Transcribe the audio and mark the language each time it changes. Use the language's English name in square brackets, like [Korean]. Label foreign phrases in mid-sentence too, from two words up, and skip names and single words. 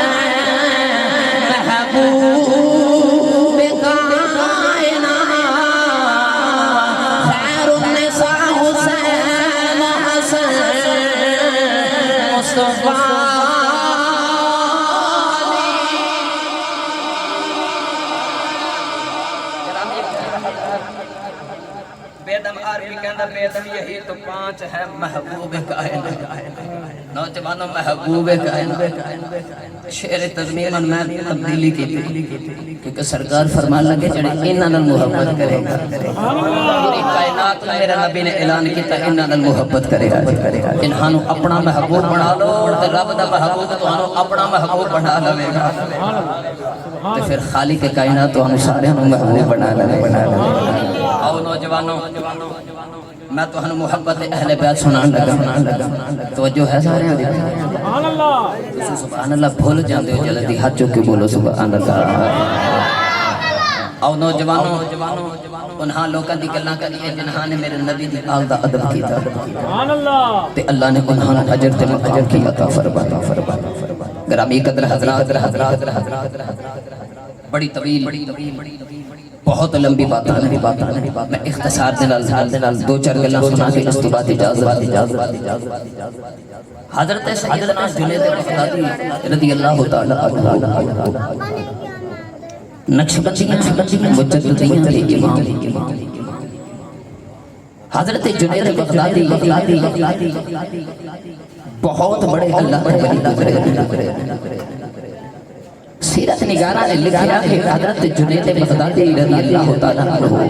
[Punjabi] محبوب کائنات خیر النساء حسین حسن مصطفیٰ بیدم عربی کہندہ بیدم یہی تو پانچ ہے محبوب کائنات نوجوانوں محبوب کائنات [Urdu] شعر تضمین میں تبدیلی کی تھی کیونکہ [Punjabi] سرکار فرمان لگے جڑے انہاں نال محبت کرے گا پوری کائنات میں میرے نبی نے اعلان کیتا انہاں نال محبت کرے گا انہاں نو اپنا محبوب بنا لو تے رب دا محبوب تانوں اپنا محبوب بنا لے گا تے پھر خالق کائنات تانوں سارے نو محبوب بنا لے آؤ نوجوانوں میں تو ہن محبت اہل بیت سنان لگا توجہ ہے سارے [Arabic] سبحان اللہ سبحان اللہ [Punjabi] بھول جاندے ہو جلدی ہاتھ چوک کے بولو [Arabic] سبحان اللہ [Punjabi] آؤ نوجوانوں انہاں لوکاں دی گلاں کریے جنہاں نے میرے نبی دی آل دا ادب کیتا [Arabic] سبحان اللہ [Punjabi] تے اللہ نے انہاں نوں اجر تے اجر کی عطا فرمایا گرامی قدر حضرات بڑی طویل بہت لمبی باتاں میں اختصار دے نال دو چار گلاں سنا کے اس تو بعد اجازت [Urdu] حضرت سیدنا جنید بغدادی [Arabic] رضی اللہ تعالی عنہ [Urdu] نقشبندیاں مجددیاں کے امام حضرت جنید بغدادی بہت بڑے اللہ کے ولی گزرے سیرت نگارہ نے لکھا کہ حضرت جنید بغدادی [Arabic] رضی اللہ تعالیٰ عنہ